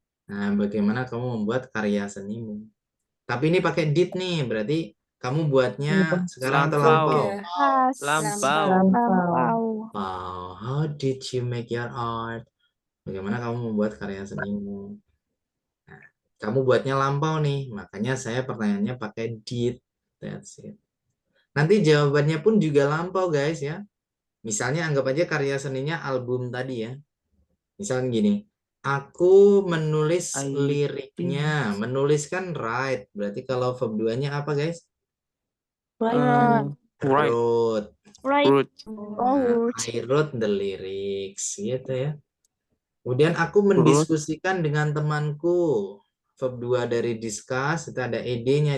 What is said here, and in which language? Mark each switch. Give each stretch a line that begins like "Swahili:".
Indonesian: Nah, bagaimana kamu membuat karya senimu? Tapi ini pakai did nih, berarti kamu buatnya sekarang atau Lampau. lampau? Pas. Lampau. Lampau.
English: Wow, how did you make your art?
Indonesian: Bagaimana kamu membuat karya senimu? Nah, kamu buatnya lampau nih, makanya saya pertanyaannya pakai did.
English: That's it.
Indonesian: Nanti jawabannya pun juga lampau guys ya. Misalnya anggap aja karya seninya album tadi ya. Misalnya gini, aku menulis
English: I
Indonesian: liriknya. Menulis kan write, berarti kalau verb 2-nya apa guys?
English: Right. Wrote. Right. Oh, I wrote the lyrics
Indonesian: gitu ya. Kemudian aku mendiskusikan dengan temanku. Verb 2 dari discuss itu ada ed-nya.